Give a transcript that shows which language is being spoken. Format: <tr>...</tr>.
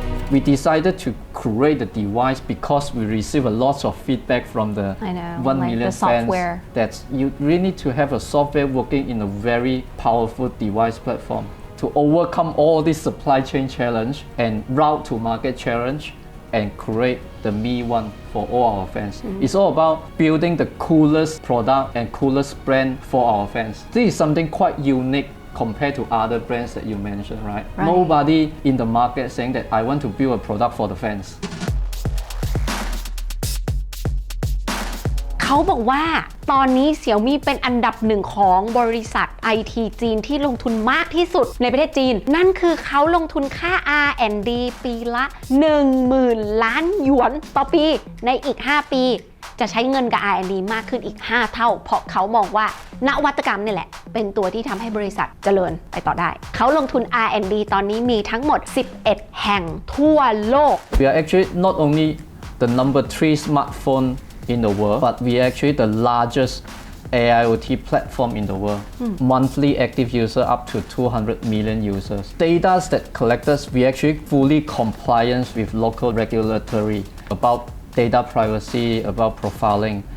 <en>We decided to create the device because we receive a lot of feedback from the 1 million fans that you really need to have a software working in a very powerful device platform to overcome all this supply chain challenge and route to market challenge and create the Mi One for all our fans. It's all about building the coolest product and coolest brand for our fans. This is something quite unique compared to other brands that you mentioned, right? Nobody in the market saying that I want to build a product for the fans.</en> <th>เขาบอกว่าตอนนี้ Xiaomi เป็นอันดับหนึ่งของบริษัท IT จีนที่ลงทุนมากที่สุดในประเทศจีนนั่นคือเขาลงทุนค่า R&D ปีละ 10,000 ล้านหยวนต่อปีในอีก 5 ปีจะใช้เงินกับ R&D มากขึ้นอีก 5 เท่าเพราะเขามองว่านวัตกรรมนี่แหละเป็นตัวที่ทำให้บริษัทเจริญไปต่อได้เขาลงทุน R&D ตอนนี้มีทั้งหมด 11 แห่งทั่วโลก</th> <en>We are actually not only the number 3 smartphone in the world, but we are actually the largest AIoT platform in the world. Monthly active user up to 200 million users. Data that collected, we actually fully compliance with local regulatory about data privacy, about profiling.</en>